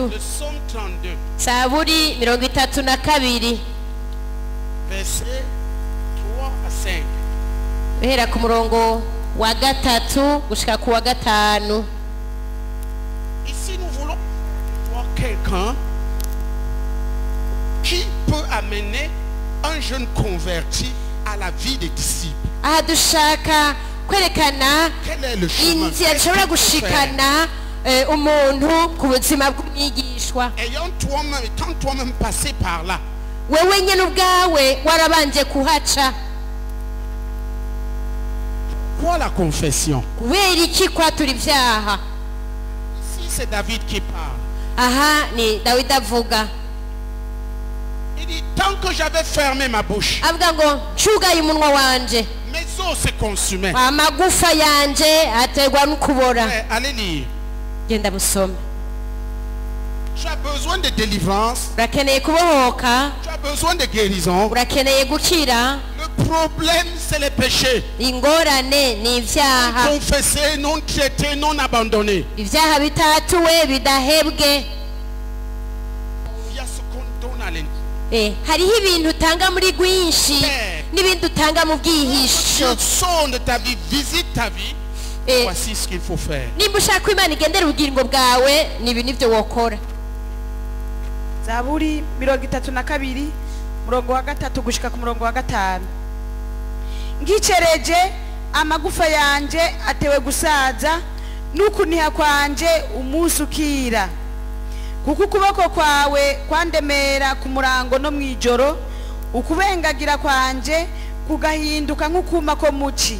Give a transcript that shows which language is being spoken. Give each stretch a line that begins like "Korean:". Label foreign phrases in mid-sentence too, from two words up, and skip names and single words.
French: Le psaume 32,
Rundi: zaburi 32
French: verset 3 à 5.
Rundi: uhera ku murongo wa gatatu gushika ku wa gatanu.
French: Ici, nous voulons voir quelqu'un qui peut amener un jeune converti à la vie des disciples.
Rundi: aha dushaka kwerekana
French: Quel est le chemin?
Rundi: inzira
French: Qu'est-ce
Rundi: zishobora
French: qu'il faut faire?
Rundi: gushikana umuntu ku buzima bw'umwigishwa.
French: Étant toi-même passé par là,
Rundi: wewe nyene ubwawe warabanje kuhaca.
French: quoi la confession?
Rundi: kubera iki kwatura ivyaha?
French: Si c'est David qui parle,
Rundi: aha ni dawidi avuga.
French: il dit, tant que j'avais fermé ma bouche,
Rundi: avuga ngo cugaye umunwa wanje
French: mes os se consumaient.
Rundi: amagufa yanje aterwa n'ukubora.
French: Allez lire.
Rundi: genda musome.
French: Tu as besoin de délivrance,
Rundi: urakeneye kubohoka,
French: tu as besoin de guérison.
Rundi: urakeneye gukira.
French: Le problème, c'est les péchés.
Rundi: ingorane ni ivyaha.
French: Confessés, non traités, non abandonnés.
Rundi: ivyaha bitatuwe bidahebwe.
French: Il y a ce qu'on donne à l'intérieur.
Rundi: hariho ibintu utanga muri rwinshi n'ibindi utanga mu bwihisho.
French: Dieu sonde ta vie, visite ta vie. Voici ce qu'il faut faire.
Rundi: nimba ushaka ko imana igendera ubugingo bwawe ni ibi nivyo wokora. zaburi 32 murongo wa gatatu gushika ku murongo wa gatanu. ngicereje amagufa yanje atewe gusaza n'ukuniha kwanje umunsi ukira, kuko ukuboko kwawe kwandemera ku murango no mw'ijoro, ukubengagira kwanje kugahinduka nk'ukuma ko muci.